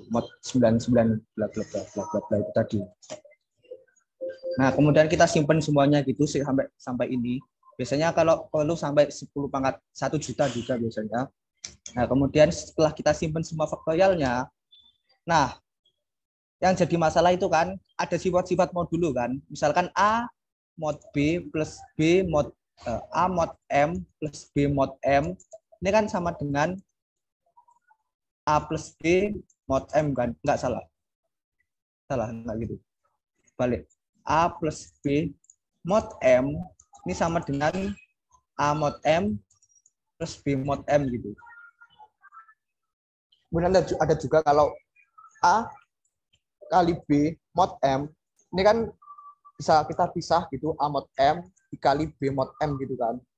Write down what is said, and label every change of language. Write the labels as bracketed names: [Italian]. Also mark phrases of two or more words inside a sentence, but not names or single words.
[Indonesian] Mod 99 bla bla bla bla bla itu tadi. Nah, kemudian kita simpan semuanya gitu sampai ini. Biasanya kalau perlu sampai 10 pangkat 1 juta juga biasanya. Nah, kemudian setelah kita simpan semua faktorialnya, nah, yang jadi masalah itu kan ada sifat-sifat modulo kan. Misalkan A mod B plus B mod A mod M plus B mod M. Ini kan sama dengan A plus B mod M kan. Enggak salah. Salah, enggak gitu. Balik. A plus B mod M ini sama dengan A mod M plus B mod M gitu. Kemudian ada juga kalau A kali B mod M, ini kan bisa kita pisah gitu, A mod M dikali B mod M gitu kan.